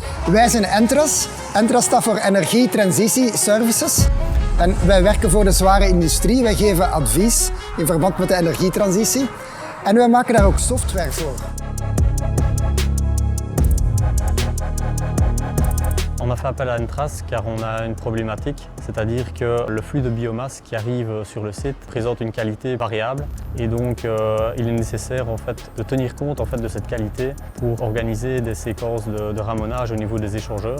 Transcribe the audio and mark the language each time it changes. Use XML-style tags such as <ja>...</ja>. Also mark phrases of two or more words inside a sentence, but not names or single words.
<nl>Wij zijn Entras. Entras staat voor Energietransitie Services. En wij werken voor de zware industrie. Wij geven advies in verband met de energietransitie. En wij maken daar ook software voor.</nl> <fr>On a fait appel à Entras car on a une problématique, c'est-à-dire que le flux de biomasse qui arrive sur le site présente une qualité variable et donc il est nécessaire en fait, de tenir compte en fait, de cette qualité pour organiser des séquences de ramonage au niveau des échangeurs.</fr>